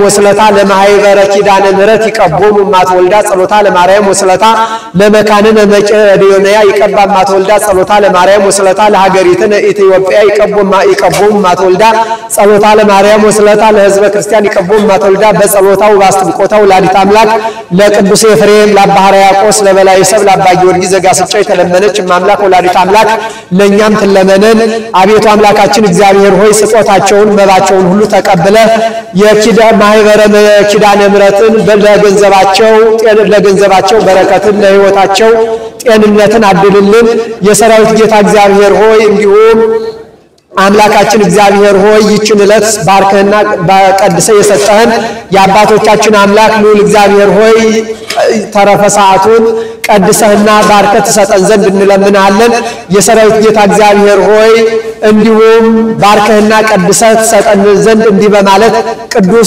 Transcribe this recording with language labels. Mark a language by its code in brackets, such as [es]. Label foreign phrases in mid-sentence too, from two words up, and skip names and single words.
[gez] ወስለታ ለማኅበረ ኪዳነ ምሕረት ይቀቦሙ እማትወልዳ ጸሎታ ለማርያም ወስለታ ለመካንነ መቄዶንያ ይቀባ እማትወልዳ ጸሎታ ለማርያም ወስለታ ለሀገሪትነ ኢትዮጵያ ይቀቦሙ እማትወልዳ ጸሎታ ለማርያም ወስለታ ለሕዝበ ክርስቲያን ይቀቦሙ እማትወልዳ [am] በጸሎታው ባስተምቆታው ወላዲተ አምላክ ለቅዱስ ኤፍሬም ለአባ ሕርያቆስ ለበላይ ሰብ ለአባ ጊዮርጊስ ዘጋስጫ የተለመነች እማምላክ ወላዲተ አምላክ ለእኛም ትለመነን። አቤቱ አምላካችን እግዚአብሔር ሆይ ስጦታቸውን መባቸውን ሁሉ ተቀብለ ማኅበረ ኪዳነ ምሕረትን ለገንዘባቸው በረከትን ለሕይወታቸው ጤንነትን አድልልን። የሰራዊት ጌታ እግዚአብሔር ሆይ እንዲሁም አምላካችን እግዚአብሔር ሆይ ይችን ዕለት ባርከህና ቀድሰህ የሰጠህን የአባቶቻችን አምላክ ልዑል እግዚአብሔር ሆይ ተረፈ ሰዓቱን ቀድሰህና ባርከህ ትሰጠን ዘንድ እንለምናለን። የሰራዊት ጌታ እግዚአብሔር ሆይ እንዲሁም ባርከህና ቀድሰህ ትሰጠን ዘንድ እንዲህ በማለት ቅዱስ